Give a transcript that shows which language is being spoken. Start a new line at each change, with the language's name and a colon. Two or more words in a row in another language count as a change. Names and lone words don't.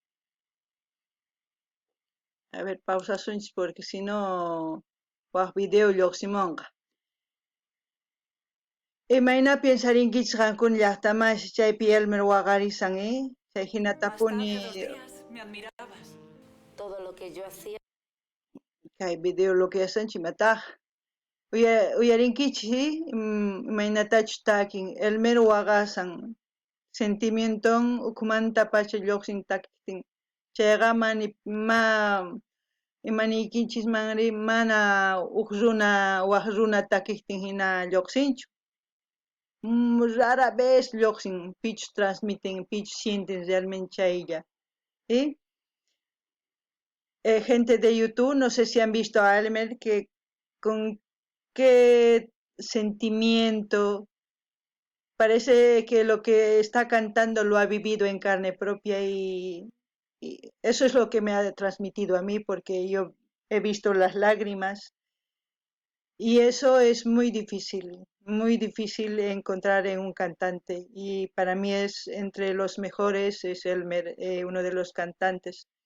Spanish: A ver,
Quechua: pausa sunchis
Spanish: porque si no,
Quechua: video lluqsimunqa. Imayna pensarinkichis qankuna llaqtamashi chaypi Elmer waqarisan, Chay hinatapuni
Spanish: Me admirabas. Todo lo que yo hacía.
Quechua: kay video
Spanish: lo que hacen
Quechua: chimataq. Uyarinkichis, imaynatachus takin Elmer waqasan sentimienton ukumanta pacha lluqsin takitin. Chayqa imanikichismanri mana waq runa takiktin hina lluqsinchu. Rara vez lluqsin, pichus transmiten, pichus
Spanish: sienten realmente
Quechua: chaylla.
Spanish: ¿Sí? Gente de YouTube, no sé si han visto a Elmer, que con qué sentimiento, parece que lo que está cantando lo ha vivido en carne propia y eso es lo que me ha transmitido a mí, porque yo he visto las lágrimas y eso es muy difícil encontrar en un cantante y para mí es entre los mejores, es Elmer, uno de los cantantes.